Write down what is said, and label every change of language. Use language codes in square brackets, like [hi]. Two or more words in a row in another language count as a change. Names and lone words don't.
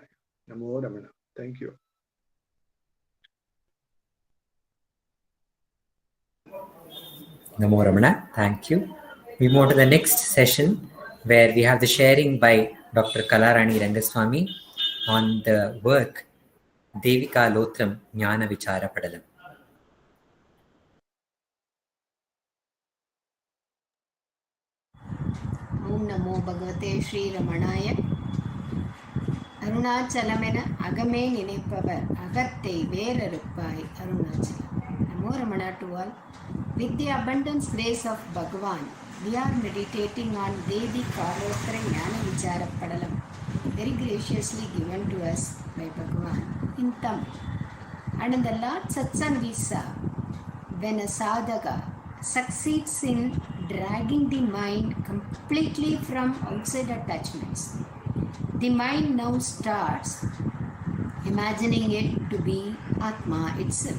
[sa] नमो रमण. [en] Thank you. [sa] नमो रमण. [en] Thank you. We move on to the next session where we have the sharing by Dr. Kalarani Rangaswamy on the work Devika Lotram Jnana Vichara Padalam. [sa] ओम् नमो भगवते श्री रमणाय. [ta] அருணாச்சலமென அகமே நினைப்பவர் அகத்தை வேறறுப்பாய் அருணாச்சலம். [sa] नमो रमण [en] to all. With the abundance grace of Bhagavan, we are meditating on Devi Kalotra Jnana Vichara Padalam, very graciously given to us by Bhagavan in Tamil. And in the Lord Satsang we saw, when a sadhaka succeeds in dragging the mind completely from outside attachments, the mind now starts imagining it to be Atma itself.